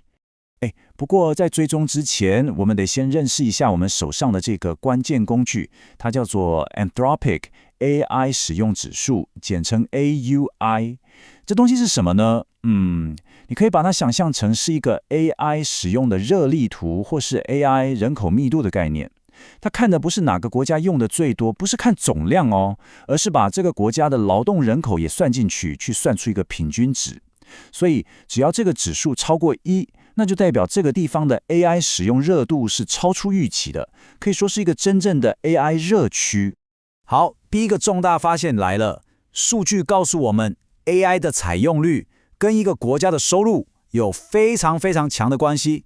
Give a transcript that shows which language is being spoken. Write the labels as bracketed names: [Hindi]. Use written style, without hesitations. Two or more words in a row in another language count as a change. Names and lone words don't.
[Chinese] 不過在追蹤之前，我們得先認識一下我們手上的這個關鍵工具，它叫做 Anthropic AI 使用指數，簡稱 AUI。這東西是什麼呢？你可以把它想象成是一個 AI 使用的熱力圖，或是 AI 人口密度的概念。它看的不是哪個國家用的最多，不是看總量哦，而是把這個國家的勞動人口也算進去，去算出一個平均值。所以只要這個指數超過1，那就代表這個地方的 AI 使用熱度是超出預期的，可以說是一個真正的 AI 熱區。好，第一個重大發現來了，數據告訴我們 AI 的採用率跟一個國家的收入有非常非常強的關係。